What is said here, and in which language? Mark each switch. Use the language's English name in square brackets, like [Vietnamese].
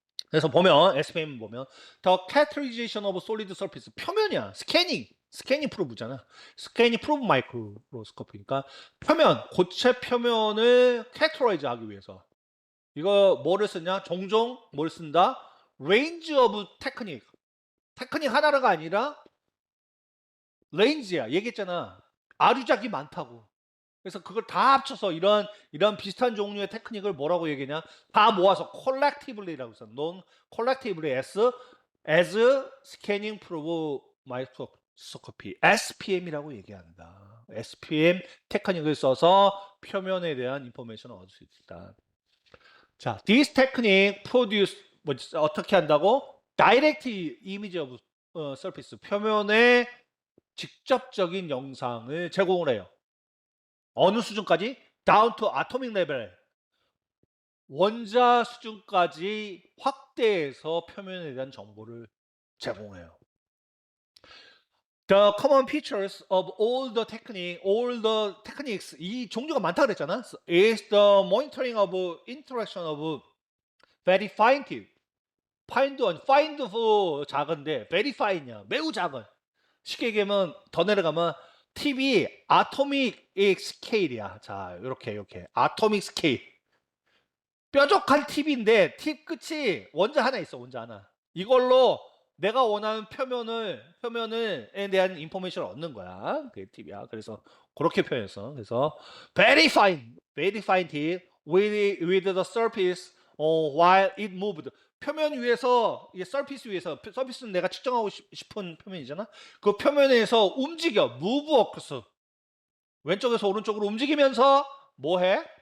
[Korean] 그래서 보면 [English] SPM 보면 The Characterization of Solid Surface [Korean] 표면이야. 스캐닝 프로브잖아. 스캐닝 프로브 마이크로스코피니까 표면, 고체 표면을 캐릭터라이즈 하기 위해서 이거 뭐를 쓰냐? 종종 뭘 쓴다? [English] Range of Technique. [Korean] 테크닉 하나가 아니라 레인지야. 얘기했잖아. 아류작이 많다고. 그래서 그걸 다 합쳐서 이런 비슷한 종류의 테크닉을 뭐라고 얘기냐? 다 모아서 collectively라고 써. [English] non collectively as scanning probe microscopy SPM이라고 [Korean] 얘기한다. SPM 테크닉을 써서 표면에 대한 인포메이션을 얻을 수 있다. 자, [English] this technique produce [Korean] 어떻게 한다고? [English] direct image of surface [Korean] 표면에 직접적인 영상을 제공을 해요. 어느 수준까지? [English] down to atomic level. [Korean] 원자 수준까지 확대해서 표면에 대한 정보를 제공해요. [English] The common features of all the techniques [Korean] 이 종류가 많다 그랬잖아. [English] is the monitoring of interaction of very fine tip. [Korean] find 작은데 [English] very fine [Korean] 이야. 매우 작은. 쉽게 얘기하면 더 내려가면 팁이 아토믹 스케일이야. 자, 이렇게 아토믹 스케일. 뾰족한 팁인데 팁 끝이 원자 하나 있어. 원자 하나. 이걸로 내가 원하는 표면에 대한 인포메이션을 얻는 거야. 그게 팁이야. 그래서 그렇게 표현했어. [English] 그래서 very fine tip with the surface while it moved. [Korean] 표면 위에서 이 서피스는 내가 측정하고 싶은 표면이잖아. 그 표면에서 움직여 [English] move across [Korean] 왼쪽에서 오른쪽으로 움직이면서 뭐 해?